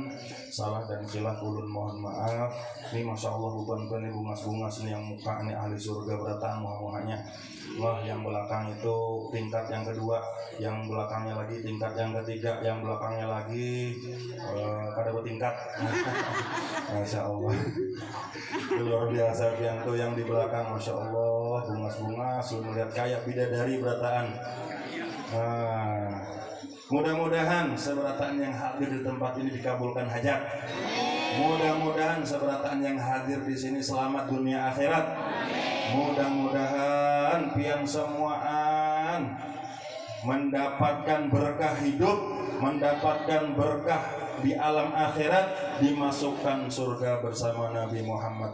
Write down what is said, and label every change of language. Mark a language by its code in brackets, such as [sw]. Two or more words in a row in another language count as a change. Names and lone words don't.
[id] Salah dan khilaf ulun mohon maaf. Ini [ar] masya Allah [id] bukan ibu bungas ini yang muka ini ahli surga berataan muha-muhanya. Wah, yang belakang itu tingkat yang kedua, yang belakangnya lagi tingkat yang ketiga, yang belakangnya lagi pada bertingkat. [ar] Masya Allah. [id] Luar biasa yang tuh yang di belakang, [ar] masya Allah [id] bungas-bungas, melihat kayak bidadari berataan. Mudah-mudahan seberataan yang hadir di tempat ini dikabulkan hajat. Mudah-mudahan seberataan yang hadir di sini selamat dunia akhirat. Mudah-mudahan pian semuaan mendapatkan berkah hidup, mendapatkan berkah di alam akhirat, dimasukkan surga bersama Nabi Muhammad.